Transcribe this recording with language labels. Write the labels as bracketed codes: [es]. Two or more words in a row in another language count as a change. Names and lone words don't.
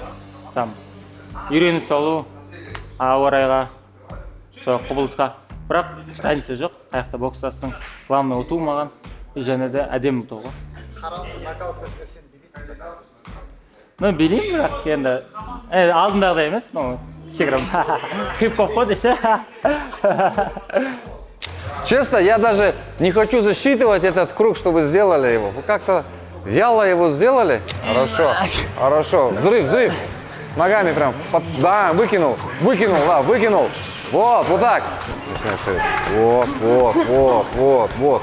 [kk] Там үйреніп алу, ауа райға, құбылысқа. Бірақ разница жоқ. Қаяқта бокстасың. Главное ұту маған. Және де әдемі ұту ғой. Харонды нокаутқа жіберсең билейсің бе? Білеймін, бірақ енді алдындағыдай емес. Шекарам. Хип-хоп қой деші. [ru] Честно, я даже не хочу засчитывать этот круг, что вы сделали его. Вы как-то вяло его сделали. Хорошо. Взрыв. Ногами прям. Да, выкинул. Вот так. Вот, вот, вот, вот, вот.